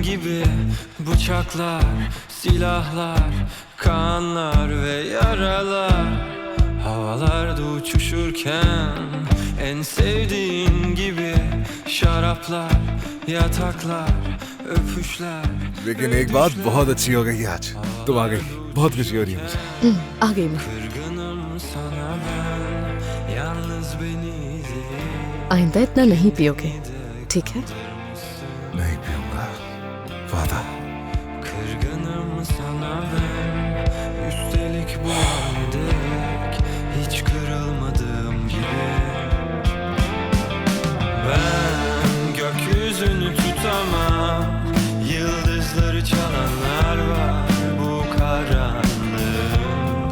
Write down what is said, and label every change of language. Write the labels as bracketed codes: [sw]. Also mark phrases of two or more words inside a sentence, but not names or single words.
[tr] gibi bıçaklar, silahlar, kanlar ve yaralar, havalarda uçuşurken en sevdiğin gibi şaraplar, yataklar, öpüşler. [hi] लेकिन एक बात बहुत अच्छी हो गई आज, तुम आ गई, बहुत खुशी हो रही है मुझे। आ गई मैं। [tr] Kırgınım sana ben, yalnız beni izle. [hi] आइंदा इतना नहीं पियोगे, ठीक है? नहीं पीऊंगा, वादा। [tr] Kırgınım sana ben, üstelik bu halde hiç kırılmadığım gibi. Ben gökyüzünü tutamam, yıldızları çalanlar var bu karanlığın.